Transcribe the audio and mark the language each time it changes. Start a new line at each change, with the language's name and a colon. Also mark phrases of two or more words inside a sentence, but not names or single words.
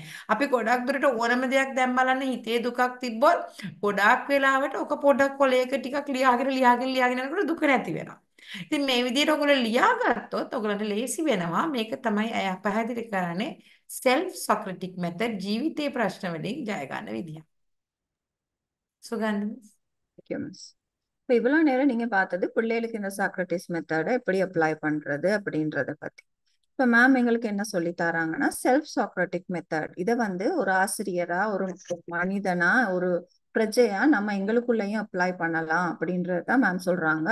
Sinhala: අපි ගොඩක් දුරට ඕනම දෙයක් දැන් බලන්න හිතේ දුකක් තිබ්බොත් ගොඩාක් වෙලාවට ඔක පොඩක් කොලයක ටිකක් ලියාගෙන යනකොට දුක නැති වෙනවා. ඉතින් මේ විදිහට ඔයගොල්ලෝ ලියාගත්තොත් ඔයගොල්ලන්ට ලේසි වෙනවා. මේක තමයි අය පැහැදිලි කරන්නේ
English: self socratic method
Sinhala: ජීවිතේ ප්‍රශ්න වලින් ජය ගන්න විදිය.
Tamil: சுகந்தி மிஸ். இப்போ இவ்வளோ நேரம் நீங்க பார்த்தது பிள்ளைகளுக்கு இந்த சாக்ரட்டிஸ் மெத்தடை எப்படி அப்ளை பண்றது அப்படின்றத பத்தி. இப்போ மேம் எங்களுக்கு என்ன சொல்லி தராங்கன்னா
English: self Socratic method
Tamil: இதை ஒரு ஆசிரியரா ஒரு மனிதனா ஒரு பிரஜையா நம்ம எங்களுக்குள்ளேயும் அப்ளை பண்ணலாம் அப்படின்றதான் மேம் சொல்றாங்க.